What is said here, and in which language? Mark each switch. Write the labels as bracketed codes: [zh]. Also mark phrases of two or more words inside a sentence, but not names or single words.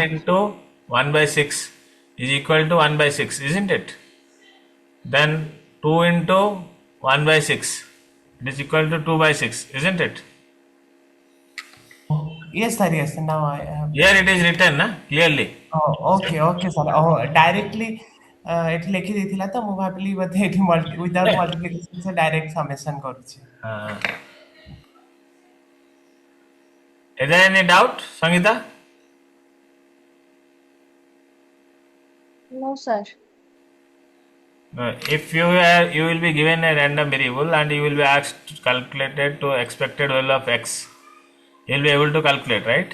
[en] into 1 by 6 is equal to 1 by 6, isn't it? Then 2 into 1 by 6, it is equal to 2 by 6, isn't it? Yes, sir. Yes. Now I have. Here it is written clearly. Oh, okay, okay, sir. Oh, directly [or] ଏଠି ଲେଖି ଦେଇଥିଲା ତ ମୁଁ ଭାବିଲି ବୋଧେ ଏଠି [en] without multiplication से direct summation କରୁଛି. Is there any doubt, Sangeeta? No, sir. If you will be given a random variable and you will be asked to calculate it to expected value of x, you will be able to calculate, right?